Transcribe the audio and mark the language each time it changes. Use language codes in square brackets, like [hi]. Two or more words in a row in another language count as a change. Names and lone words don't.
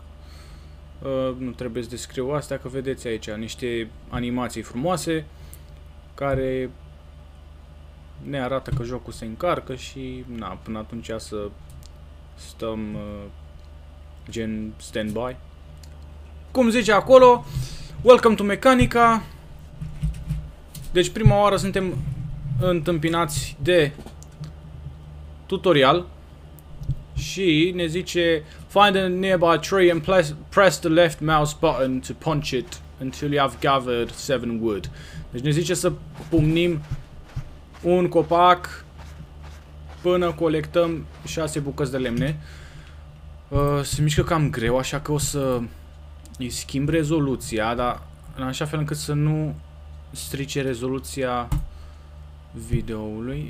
[ro] Nu trebuie să descriu astea, că vedeți aici niște animații frumoase care ne arată că jocul se încarcă și na, până atunci să stăm gen standby. Cum zice acolo, [en] welcome to Mecanica. [ro] Deci prima oară suntem întâmpinați de tutorial și ne zice [en] find a nearby tree and press the left mouse button to punch it until you have gathered 7 wood. [ro] Deci ne zice să pumnim un copac până colectăm 6 bucăți de lemne. Se mișcă cam greu, așa că o să îi schimb rezoluția, dar în așa fel încât să nu strice rezoluția videoului.